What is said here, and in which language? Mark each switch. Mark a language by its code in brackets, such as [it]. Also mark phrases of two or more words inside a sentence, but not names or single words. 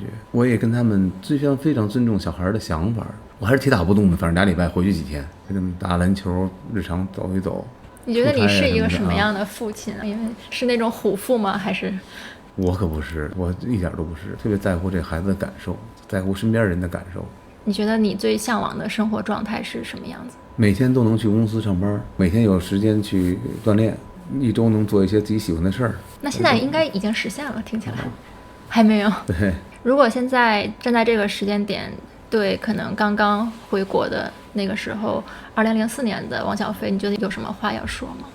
[zh] 我也跟他們非常尊重小孩的想法，我還是鐵打不動的，反正2禮拜回去幾天，跟他们打籃球，日常走一走。你覺得你是一個什麼樣的父親啊？因為是那種虎父嗎？還是？我可不是，我一點都不是，特別在乎這孩子的感受，在乎身邊人的感受。你覺得你最向往的生活狀態是什麼樣子？每天都能去公司上班，每天有時間去鍛鍊，一周能做一些自己喜歡的事兒。那現在應該已經實現了，聽起來。還沒有。對。如果現在站在這個時間點，對可能剛剛回國的那個時候，2004年的王小飛，你覺得有什麼話要說嗎？